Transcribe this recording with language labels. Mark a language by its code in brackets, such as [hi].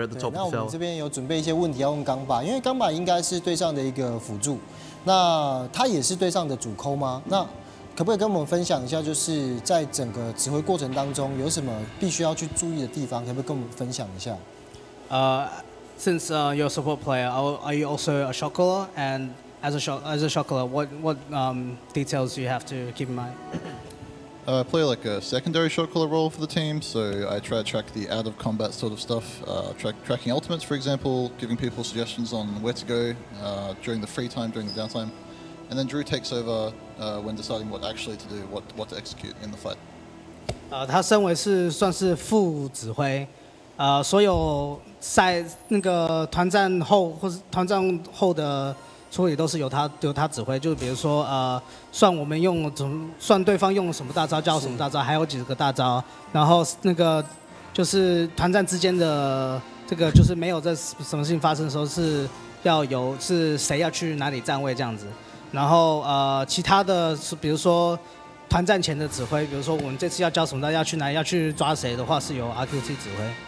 [zh] 那我们这边有准备一些问题要问钢爸，因为钢爸应该是队上的一个辅助。那他也是队上的主抠吗？那可不可以跟我们分享一下，就是在整个指挥过程当中有什么必须要去注意的地方？可不可以跟我们分享一下 [en] ？Since you're a support player, are you also a shot caller? And as a shot caller, what details do you have to keep in mind? I play like a secondary shot caller role for the team, so I try to track the out of combat sort of stuff, tracking ultimates, for example, giving people suggestions on where to go during the free time, during the downtime, and then Drew takes over when deciding what actually to do, what to execute in the fight. [zh] 他身为算是副指挥，所有那个团战后或是团战后的。处理都是由他指挥，就比如说算我们算对方用了什么大招，叫什么大招，还有几个大招，然后那个就是团战之间的这个就是没有这什么事情发生的时候是谁要去哪里站位这样子，然后其他的是比如说团战前的指挥，比如说我们这次要教什么，要去哪里要去抓谁的话，是由 RQT 指挥。